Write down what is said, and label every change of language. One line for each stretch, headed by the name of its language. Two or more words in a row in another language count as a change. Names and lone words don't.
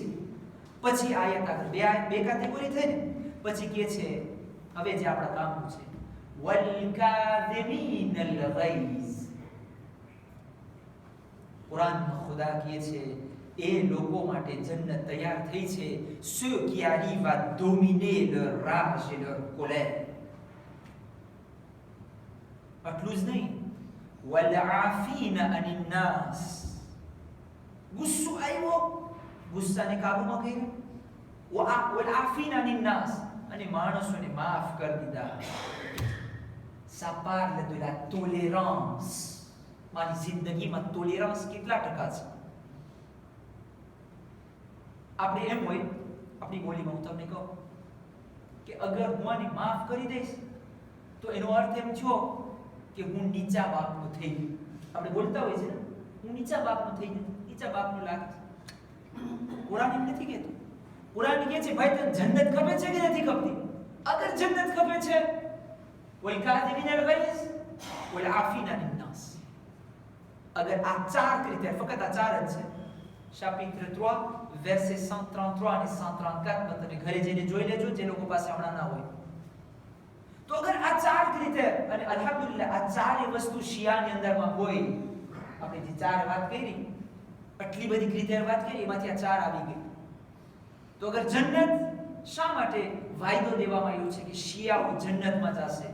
Gujarati: પછી આયત આગળ બે કેટેગરી થઈ ને, પછી કહે છે હવે જે આપણા કામનું છે
Arabic: والكاظمين الغيظ.
Gujarati: કુરાનમાં ખુદા કહે છે એ લોકો માટે જન્નત તૈયાર થઈ છે.
French: ceux qui arrivent à dominer leur rage et leur colère.
Gujarati: આટલું જ નહીં,
Arabic: والعافين عن الناس.
Gujarati: ગુસ્સો આવ્યો, ગુસ્સાને કાબૂમાં કર્યો.
Arabic: والعافين عن الناس,
Gujarati: અને માણસોને માફ કરી દીધા.
French: ça parle de la tolérance.
Gujarati: મારી જિંદગીમાં ટોલરન્સ કેટલા ટકા છે? આપણે એમ હોય આપણી બોલીમાં, હું તમને કહું કે અગર હું આને માફ કરી દઈશ તો એનો અર્થ એમ થયો કે હું નીચા બાપનો થઈ ગયો. આપણે બોલતા હોય છે ને, હું નીચા બાપનો થઈ ગયો, નીચા બાપનો લાગે છે. કુરાન એમ નથી કહેતું. કુરાન કહે છે ભાઈ તને જન્નત ખપે છે કે નથી ખપતી? અગર જન્નત ખપે છે,
Arabic: والكاظمين الغيظ والعافين عن الناس.
Gujarati: અગર આ ચાર ક્રિટેર, ફક્ત આ ચાર જ છે.
French: chapitre 3 verset 133
Gujarati: અને 134 તમે ઘરે જઈને જોઈ લેજો જે લોકો પાસે હમણાં ના હોય. તો અગર આ ચાર ક્રિટેર, અને અલ્હમ્દુલિલ્લાહ આ ચારે વસ્તુ શિયાની અંદરમાં હોય, આપણે જે ચાર વાત કરી, આટલી બધી ક્રિટેર વાત કરી, એમાંથી આ ચાર આવી ગઈ. તો અગર જન્નત શા માટે વાયદો દેવામાં આવ્યો છે કે શિયાઓ જન્નતમાં જશે?